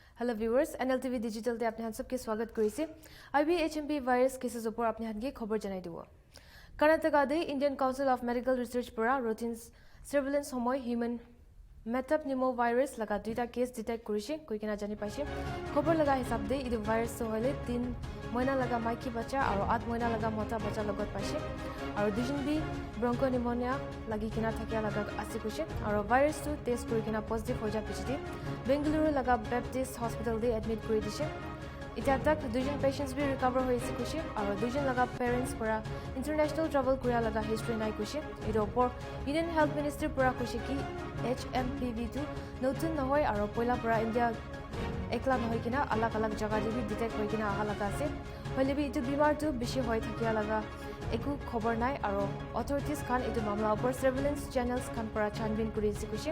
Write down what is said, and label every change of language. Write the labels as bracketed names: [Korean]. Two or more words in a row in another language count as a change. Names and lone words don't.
[English] Hello viewers, [Naga Pidgin] NLTV Digital te apne han sabke swagat korise. [English] IB HMP virus cases [Naga Pidgin] opor apne han ge khobor janai dibo. Karnataka de Indian Council of Medical Research pora [English] routine surveillance [Naga Pidgin] homoy [English] human metapneumovirus [Naga Pidgin] laga duita case detect korise koikena jani paise. Khobor laga hisab de idu virus so hole 3 moina laga maiki bacha aro 8 moina laga mota bacha logot paise. Aro dujon bi bronchopneumonia lagi kena thakia laga ase koise aro virus to test korikena positive hoja pichite Bengaluru laga Baptist Hospital de admit kori dise. Ita tak dujon patients bi recover hoise koise aro dujon laga parents pora [English] international travel [Naga Pidgin] korea laga history nai koise. Ito opor Indian Health Ministry pora koise ki HMPV2 notun nohoy aro poila pora India ekla nohoy kina alag alag jaga de bi detect hoi kina aha laga ase. Hoile bi itu bimar tu bishi hoi thakia laga eku khobor nai aro authorities khan itu mamla opor [English] surveillance channels [Naga Pidgin] khan pora chanbin kuri ase koise.